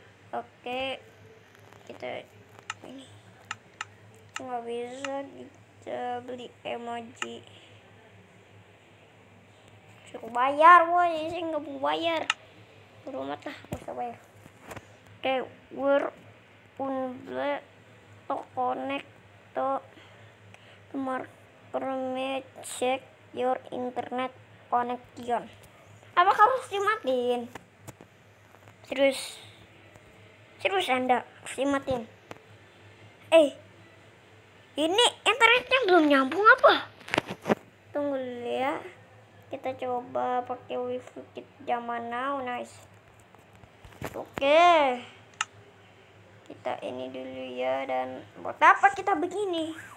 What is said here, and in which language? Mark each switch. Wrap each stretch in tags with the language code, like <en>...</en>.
<id>Oke, kita ini nggak bisa. Kita beli emoji. Suruh bayar woi, saya nggak mau bayar. Rumah lah, nggak usah bayar.</id> <en>Oke, we're unable to connect to market. Check your internet connection.</en> <id>Apa kamu harus dimatiin? Serius Anda harus dimatiin? Ini internetnya belum nyambung apa? Tunggu dulu ya. Kita coba pakai wifi zaman now.</id> <en>Nice. Oke.</en> <id>Kita ini dulu ya, dan buat apa kita begini?</id>